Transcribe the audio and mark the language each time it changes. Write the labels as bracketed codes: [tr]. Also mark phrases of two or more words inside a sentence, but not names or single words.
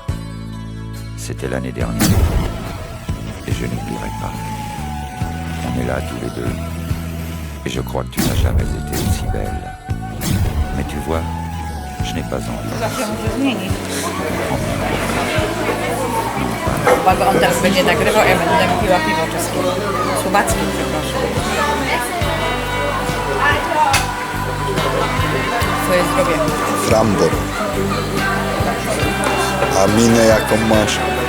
[fr] C'était l'année dernière. Et je n'oublierai pas. On est là tous les deux. Et je crois que tu n'as jamais été aussi belle. Mais tu vois, je n'ai pas envie. [pl] Zawsze może zmienić. Uwaga, on teraz będzie nagrywał, ja będę piła piwo czeskie. Słowackie, przepraszam. Twoje zdrowie. Frambor. A minę jaką masz?